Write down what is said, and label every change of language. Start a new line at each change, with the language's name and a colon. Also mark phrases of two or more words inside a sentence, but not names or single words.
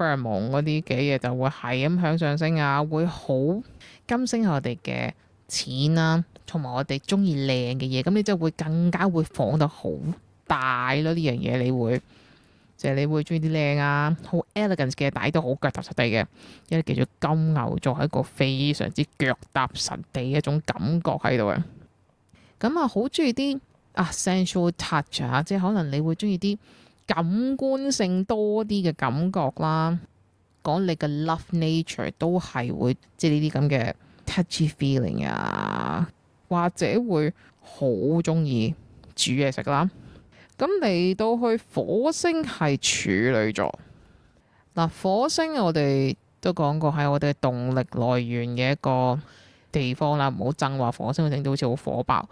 Cantonese: 爾蒙嗰啲嘅嘢就會係咁向上升啊，會好金星係我哋嘅錢啦，同埋我哋中意靚嘅嘢，咁你就會更加會放得好大咯。呢樣嘢你會即係你會中意啲靚啊，好 elegant 嘅，但係都好腳踏實地嘅，因為記住金牛座係一個非常之腳踏實地嘅一種感覺喺度嘅。咁啊，好中意啲
English: sensual touch
Cantonese: 啊，即係可能你會中意啲感官性多啲嘅感覺啦。講你嘅
English: love nature
Cantonese: 都係會即係呢啲咁嘅
English: touchy feeling
Cantonese: 啊，或者會好中意煮嘢食啦。咁嚟到去火星係處女座。嗱，火星我哋都講過係我哋嘅動力來源嘅一個地方啦，唔好憎話火星會整到好似好火爆。